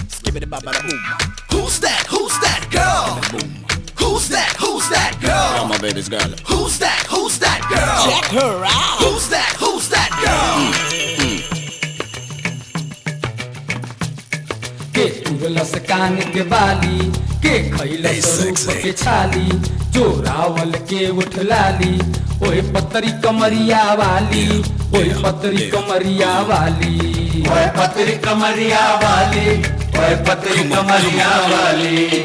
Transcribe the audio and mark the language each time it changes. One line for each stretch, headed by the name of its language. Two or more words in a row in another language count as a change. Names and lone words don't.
English: shibbity baba da boom. Who's that? Who's that girl? Boom. Who's that? Who's that girl? Oh, my baby's girl. Who's that? Who's that girl? Check her out. Who's that? Who's that girl?
Bhojpuri: के तुरलस कान के बाली के खैलस रूप के छाली जो रावल के उठ लाली ओए पतरी कमरिया वाली ओए पतरी कमरिया वाली ओए पतरी कमरिया वाली ओए पतरी कमरिया वाली